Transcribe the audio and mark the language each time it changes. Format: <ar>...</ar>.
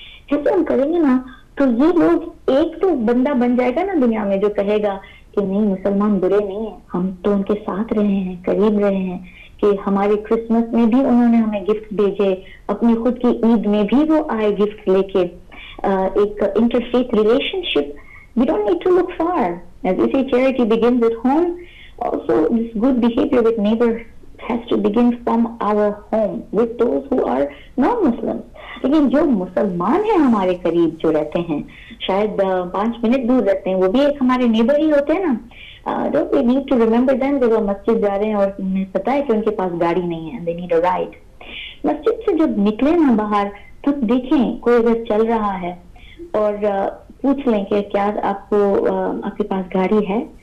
<ur>جیسے ہم کریں گے نا تو یہ لوگ ایک تو بندہ بن جائے گا نا دنیا میں جو کہے گا کہ نہیں مسلمان برے نہیں ہیں, ہم تو ان کے ساتھ رہے ہیں, قریب رہے ہیں, کہ ہمارے کرسمس میں بھی انہوں نے ہمیں گفٹ بھیجے, اپنی خود کی عید میں بھی وہ آئے گفٹ لے کے. ایک interfaith relation ship,</ur> <en>we don't need to look far. As we say, charity begins at home. Also, this good behavior with neighbors has to begin from our home with those who are non-Muslims.</en> <ur>لیکن جو مسلمان ہیں ہمارے قریب جو رہتے ہیں, شاید 5 منٹ دور رہتے ہیں, وہ بھی ایک ہمارے نیبر ہی ہوتے ہیں نا.</ur> <en>Don't we need to remember them</en> <ur>جب وہ مسجد جا رہے ہیں اور انہیں پتا ہے کہ ان کے پاس گاڑی نہیں ہے,</ur> <en>they need a ride.</en> <ur>مسجد سے جب نکلے نا باہر تو دیکھیں کوئی اگر چل رہا ہے اور پوچھ لیں کہ کیا آپ آپ کے پاس گاڑی ہے.</ur>